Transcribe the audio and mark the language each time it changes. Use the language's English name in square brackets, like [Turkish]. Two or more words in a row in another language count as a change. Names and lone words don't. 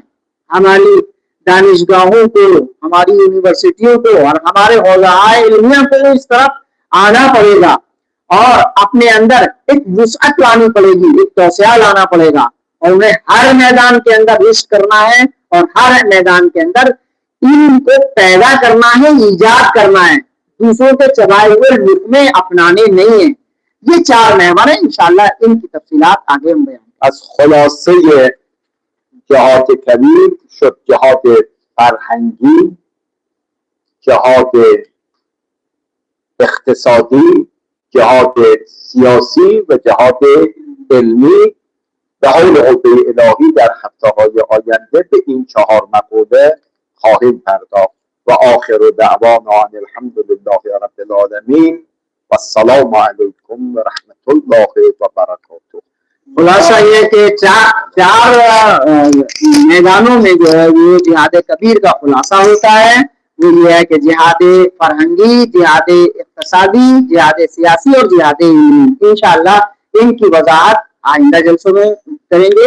[Urdu] ہماری دانشگاہوں کو، ہماری یونیورسٹیوں کو اور ہمارے حوزۂ علمیہ کو اس طرف آنا پڑے گا اور اپنے اندر ایک وسعت لانی پڑے گی، ایک توسعہ لانا پڑے گا اور انہیں ہر میدان کے اندر رشک کرنا ہے اور ہر میدان کے اندر علم کو پیدا کرنا ہے، ایجاد کرنا ہے، دوسروں کے چبائے ہوئے لقمے اپنانے نہیں ہیں. یہ 4 محور ہیں. [Arabic] انشاءاللہ [Urdu] ان کی تفصیلات آگے ہم بیان. [Persian] از خلاصه جهات کبیر شد جهات فرهنگی، جهات اقتصادی جهاد سیاسی و جهاد علمی. به حول قوه الهی در هفته‌های آینده به این 4 مقوله خواهیم پرداخت. [Arabic] و آخر دعوانا ان الحمد لله رب العالمین و السلام علیکم و رحمت الله و برکاته. [Urdu] خلاصہ یہ کہ چار میدانوں میں جو ہے وہ جہاد کبیر کا خلاصہ ہوتا ہے. وہ یہ ہے کہ جہاد فرہنگی، جہاد اقتصادی، جہاد سیاسی اور جہاد علمی. [Arabic] انشاءاللہ [Urdu] ان کی وضاحت آئندہ جلسوں میں کریں گے.